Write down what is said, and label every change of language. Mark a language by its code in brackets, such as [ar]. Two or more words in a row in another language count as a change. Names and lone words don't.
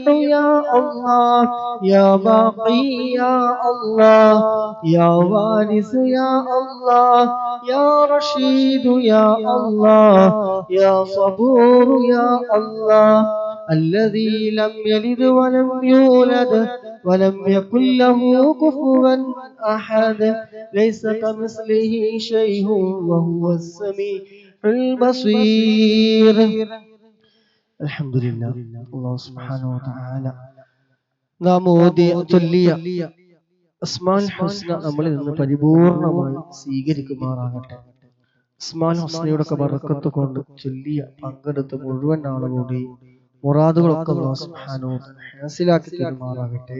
[ar] يا الله يا باقي يا الله يا وارث يا الله يا رشيد يا الله يا صبور يا الله الذي لم يلد ولم يولد ولم يكن له كفوا أحد ليس كمثله شيء وهو السميع البصير. الحمد لله. الله سبحانه وتعالى [ml] നാം ചൊല്ലിയ അസ്മാൽ ഹുസ്ന നമ്മളിൽ നിന്ന് പരിപൂർണമായി സ്വീകരിക്കുമാറാകട്ടെ. അസ്മാൽ ഹുസ്നയുടെ ബർക്കത്ത് കൊണ്ട് ചൊല്ലിയ പങ്കെടുത്ത മുഴുവൻ ആളുകളുടെയും മുറാദുകളൊക്കെ [ar] الله سبحانه وتعالى [ml] ഹാസിലാക്കി തരുമാറാകട്ടെ.